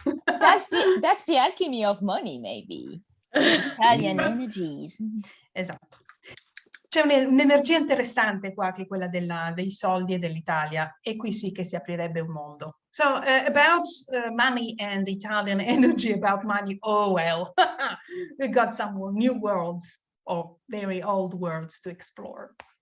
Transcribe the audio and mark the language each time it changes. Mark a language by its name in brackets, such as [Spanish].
[English] That's the alchemy of money, maybe. Italian energies. [Italian] Esatto. C'è un'energia interessante qua, che è quella dei soldi e dell'Italia, e qui sì che si aprirebbe un mondo. [English] So, about money and Italian energy about money, oh well, we got some new worlds, or very old worlds to explore.